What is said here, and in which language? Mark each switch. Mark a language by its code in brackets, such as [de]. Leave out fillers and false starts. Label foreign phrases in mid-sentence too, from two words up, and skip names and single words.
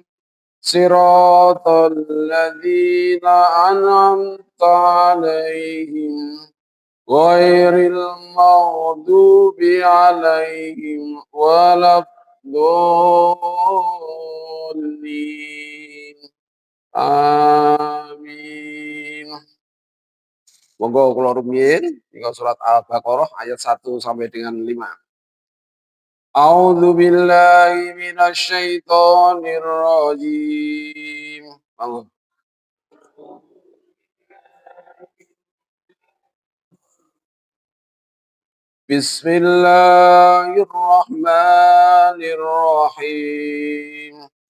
[ar] صراط الذين أنعمت عليهم غير المغضوب عليهم ولا الضالين. [jv] Amin. Monggo kula rumiyin ing surat Al-Baqarah ayat 1 [id] sampai dengan [jv] 5. [ar] أعوذ بالله من الشيطان الرجيم. [jv] Monggo. [ar] بسم الله الرحمن الرحيم.